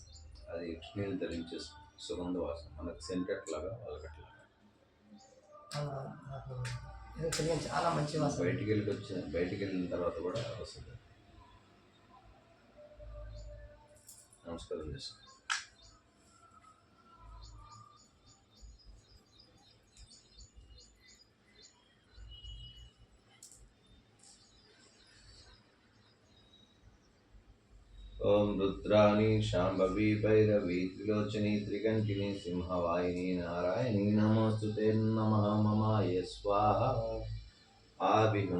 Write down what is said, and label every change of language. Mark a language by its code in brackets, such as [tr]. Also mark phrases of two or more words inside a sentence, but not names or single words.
[te] అది లక్ష్మీని ధరించే సుగంధ వాసన, మనకు సెంటెట్ లాగా వాళ్ళకట్లాగా నాకు ఏదో తెలియదు, చాలా మంచి వాసన. బయటికి వెళ్ళిన తర్వాత కూడా వస్తుంది. నమస్కారం చేసుకో. [sa] ओम रुद्राणी शांभवी भैरवी त्रिलोचनी त्रिकंठिनी सिंहवाहिनी नारायणी नमोस्तुते नमः ममाय स्वाहा आविहं